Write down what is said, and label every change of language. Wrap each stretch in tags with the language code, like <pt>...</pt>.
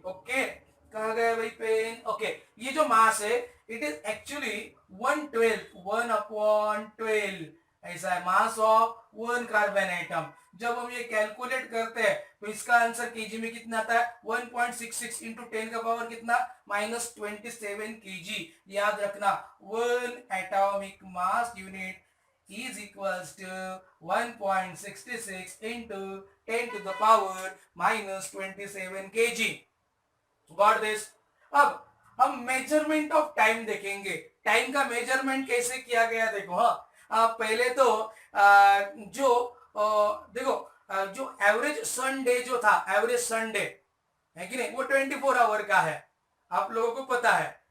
<hi>Okay, कहा गया भाई पेन? ओके, ये जो मास है इट इज एक्चुअली 1/12, 1/12 ऐसा है mass of one carbon atom. जब हम ये कैलकुलेट करते हैं तो इसका आंसर केजी में कितना आता है? 1.66 इंटू 10 का पावर कितना? -27 kg। याद रखना,</hi> <en>One atomic mass unit is equals to 1.66 into 10 to the power -27 kg। Got this?</en> <hi>अब हम मेजरमेंट ऑफ टाइम देखेंगे। टाइम का मेजरमेंट कैसे किया गया देखो। हाँ, पहले तो जो एवरेज सन डे जो था, एवरेज सन डे है कि नहीं, वो 24 आवर का है, आप लोगों को पता है।</hi>